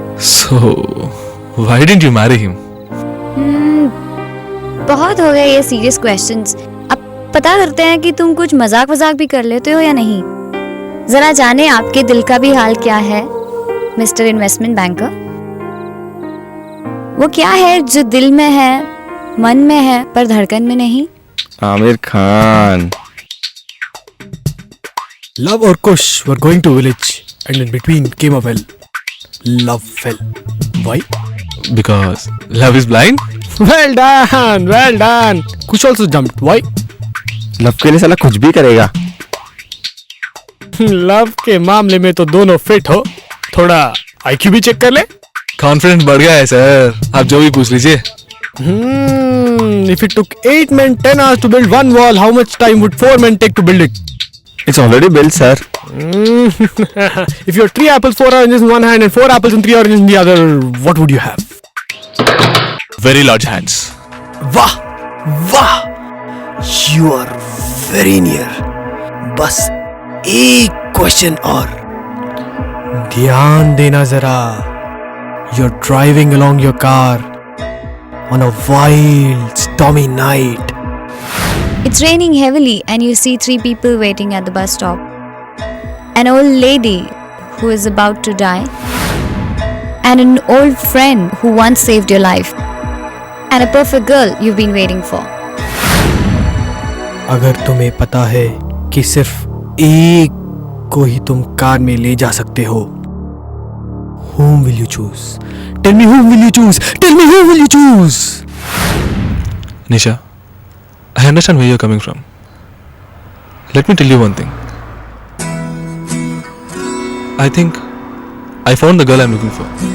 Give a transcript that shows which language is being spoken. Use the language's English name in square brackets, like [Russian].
[English] So, why didn't you marry him? [Hindi] बहुत हो गए ये सीरियस क्वेश्चंस. अब पता करते हैं कि तुम कुछ मजाक भी कर लेते हो या नहीं. जरा जाने आपके दिल का भी हाल क्या है, मिस्टर इन्वेस्टमेंट बैंकर. वो क्या है जो दिल में है, मन में है, पर धड़कन में नहीं? Aamir Khan. [English] Love or Kush were going to village, and in between came a well. Love fell. Why? Because love is blind? Well done, well done. Kush also jumped. Why? [Hindi] Love के लिए साला कुछ भी करेगा. लव के मामले में तो दोनों फिट हो. थोड़ा IQ भी चेक कर ले. कॉन्फिडेंस बढ़ गया है सर. आप जो भी पूछ लीजिए. [English] If it took 8 men 10 hours to build one wall, how much time would 4 men take to build it? It's already built, sir. If you have 3 apples, 4 oranges in one hand and 4 apples and 3 oranges in the other, what would you have? Very large hands. [Hindi] वाह वाह, [English] you are very near. [Hindi] बस एक question और. ध्यान देना जरा. [English] You're driving along your car on a wild, stormy night. It's raining heavily and you see 3 people waiting at the bus stop. An old lady who is about to die, and an old friend who once saved your life, and a perfect girl you've been waiting for. [Hindi] अगर तुम्हें पता है कि सिर्फ एक को ही तुम car में ले जा सकते हो, [English] whom will you choose? Tell me whom will you choose? Tell me whom will you choose? Nisha, I understand where you're coming from. Let me tell you one thing. I think I found the girl I'm looking for.